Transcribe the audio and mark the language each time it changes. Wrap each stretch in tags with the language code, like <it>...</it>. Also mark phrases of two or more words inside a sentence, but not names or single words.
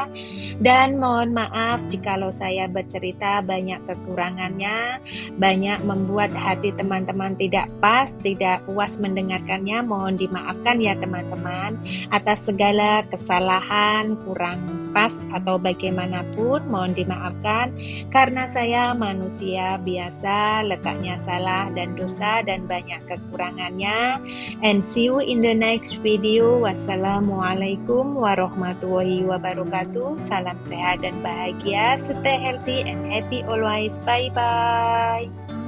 <id>Dan mohon maaf jikalau saya bercerita banyak kekurangannya, banyak membuat hati teman-teman tidak pas, tidak puas mendengarkannya. Mohon dimaafkan ya teman-teman atas segala kesalahan, kurang pas atau bagaimanapun mohon dimaafkan. Karena saya manusia biasa, letaknya salah dan dosa dan banyak kekurangannya.</id> <en>And see you in the next video.</en> <ar>والسلام عليكم ورحمة الله وبركاته.</ar> <id>Salam sehat dan bahagia.</id> <en>Stay healthy and happy always. Bye-bye.</en>